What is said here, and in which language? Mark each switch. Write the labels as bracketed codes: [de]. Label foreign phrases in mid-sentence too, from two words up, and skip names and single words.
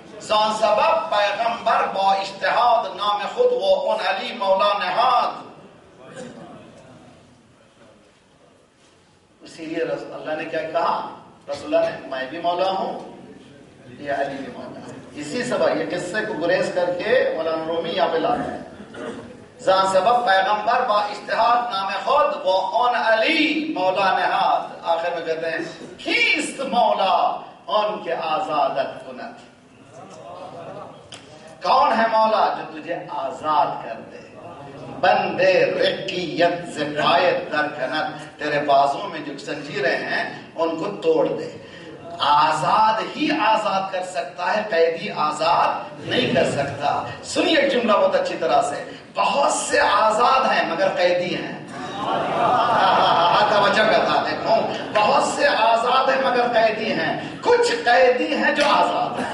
[fa] زان سبب پیغمبر با اجتهاد نام خود و اون علی مولا نهاد. [ur] اسی لیے اللہ نے کیا کہا؟ رسول اللہ نے میں بھی مولا ہوں، یہ علی بھی مولا ہے. اسی سبب یہ قصے کو گریز کر کے مولانا رومی یہاں پہ لاتے ہیں. [fa] زان سبب پیغمبر با اجتهاد نام خود و اون علی مولا نهاد. [ur] آخر میں کہتے ہیں [fa] کیست مولا ان کے آزادت کند. [ur] کون ہے مولا جو تجھے آزاد کر دے؟ [fa] بندے رقیت سے قائد در کند، [ur] تیرے بازوں میں جو زنجیریں ہیں ان کو توڑ دے. آزاد ہی آزاد کر سکتا ہے، قیدی آزاد نہیں کر سکتا. سنیے ایک جملہ بہت اچھی طرح سے، بہت سے آزاد ہیں مگر قیدی ہیں. توجہ بتاتے ہوں، بہت سے آزاد ہیں مگر قیدی ہیں، کچھ قیدی ہیں جو آزاد ہیں.